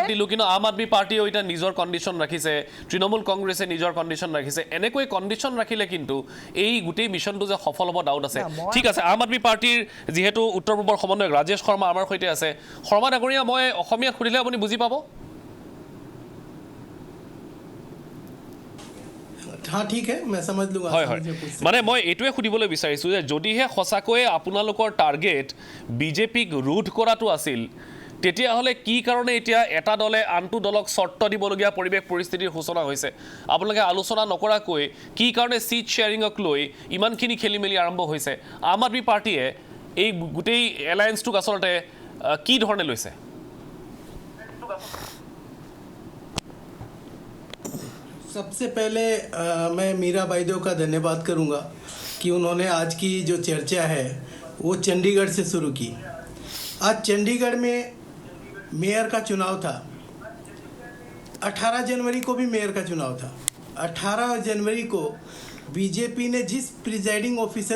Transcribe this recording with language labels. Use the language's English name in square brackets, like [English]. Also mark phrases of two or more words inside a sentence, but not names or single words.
[Assamese] বাদ দিলোঁ কিন্তু আম আদমি পাৰ্টিয়েও এতিয়া নিজৰ কণ্ডিশ্যন ৰাখিছে তৃণমূল কংগ্ৰেছে নিজৰ কণ্ডিশ্যন ৰাখিছে এনেকৈ কণ্ডিশ্যন ৰাখিলে কিন্তু এই গোটেই মিছনটো যে সফল হ'ব ডাউট আছে ঠিক আছে আম আদমি পাৰ্টিৰ যিহেতু উত্তৰ পূবৰ সমন্বয়ক ৰাজেশ শৰ্মা আমাৰ সৈতে আছে শৰ্মা ডাঙৰীয়া মই অসমীয়াত সুধিলে আপুনি বুজি পাব [Hindi] हाँ ठीक है मैं समझ लूंगा [Assamese] হয় হয় মানে মই এইটোৱে সুধিবলৈ বিচাৰিছোঁ যে যদিহে সঁচাকৈয়ে আপোনালোকৰ টাৰ্গেট বিজেপিক ৰোধ কৰাটো আছিল তেতিয়াহ'লে কি কাৰণে এতিয়া এটা দলে আনটো দলক চৰ্ত দিবলগীয়া পৰিৱেশ পৰিস্থিতিৰ সূচনা হৈছে আপোনালোকে আলোচনা নকৰাকৈ কি কাৰণে [English] seat sharing [Assamese] লৈ ইমানখিনি খেলি মেলি আৰম্ভ হৈছে আম আদমি পাৰ্টিয়ে এই গোটেই এলায়েন্সটোক আচলতে কি ধৰণে লৈছে [Hindi] सबसे पहले मैं मीरा बाइदो का धन्यवाद करूंगा कि उन्होंने आज की जो चर्चा है वो चंडीगढ़ से शुरू की आज चंडीगढ़ में मेयर का चुनाव था 18 जनवरी को भी मेयर का चुनाव था 18 जनवरी को बीजेपी ने जिस प्रिजाइडिंग ऑफिसर